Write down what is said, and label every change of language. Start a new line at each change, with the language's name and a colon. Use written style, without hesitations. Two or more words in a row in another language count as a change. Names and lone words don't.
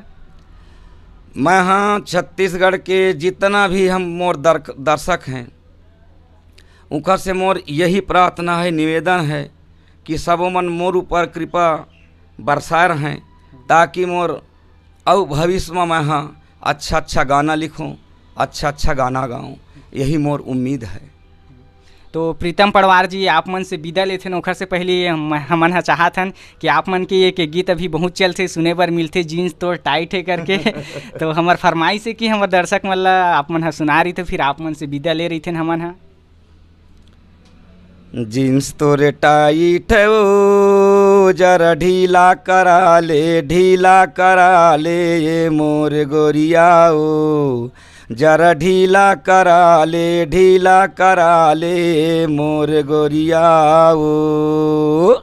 Chhattisgarhi: मैं हाँ छत्तीसगढ़ के जितना भी हम मोर दर्शक हैं, उनका से मोर यही प्रार्थना है, निवेदन है कि सब मन मोर ऊपर कृपा बरसाए रहें, ताकि मोर और भविष्य में मैं हाँ अच्छा गाना लिखूं, अच्छा गाना गाऊं, यही मोर उम्मीद है। तो प्रीतम पड़वार जी, आप मन से विदा लेथे ओखर से पहले हमन हा चाहथन कि आप मन के एक गीत अभी बहुत चलते सुने बर मिलते, जीन्स तो टाइट है करके तो हमार फरमाइश है कि हमार दर्शक मन ला आप मन हा सुना रही थे, फिर आप मन से विदा ले रही थे हमन हा। जीन्स तो रे टाइट है ओ, जरा ढीला करा ले ये मोर गोरिया ओ, जरा ढीला करा ले मोर गोरिया ओ।